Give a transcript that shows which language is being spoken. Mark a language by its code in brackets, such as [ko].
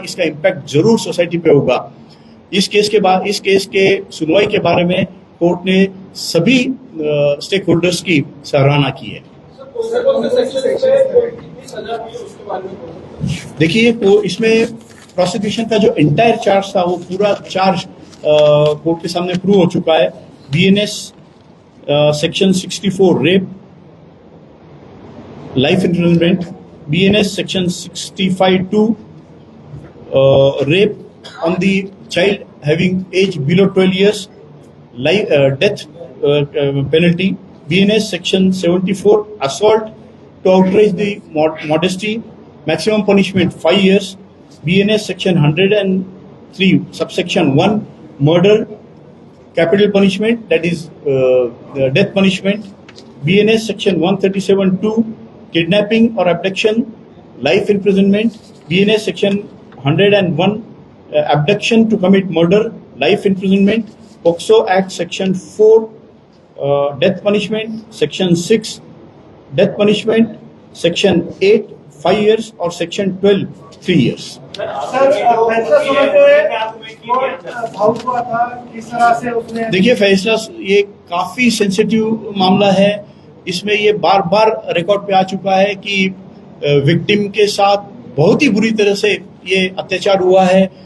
[hi] इसका इम्पैक्ट जरूर सोसाइटी पे होगा. इस केस के सुनवाई के बारे में कोर्ट ने सभी स्टेक होल्डर्स की सराहना की है. देखिए इसमें प्रोसिक्यूशन का जो एंटायर चार्ज था वो पूरा चार्ज कोर्ट के सामने प्रूव हो चुका है. [en] BNS section 64 rape, life imprisonment, BNS section 65(2) rape on the child having age below 12 years, death penalty. BNS section 74 assault to outrage the modesty, maximum punishment 5 years. BNS section 103 subsection 1 murder, capital punishment, that is death punishment. BNS section 137(2) kidnapping or abduction, life imprisonment. BNS section 101 abduction to commit murder, life imprisonment. POCSO Act section 4 death punishment, section 6 death punishment, section 8 5 years or section 12 3 years. [hi] Sir फैसला सुनाते हुए भावुक हुआ था, किस तरह से उसने देखिए फैसला ये काफी सेंसिटिव मामला है। इसमें ये बार बार रिकॉर्ड पे आ चुका है कि विक्टिम के साथ बहुत ही बुरी तरह से ये अत्याचार हुआ है।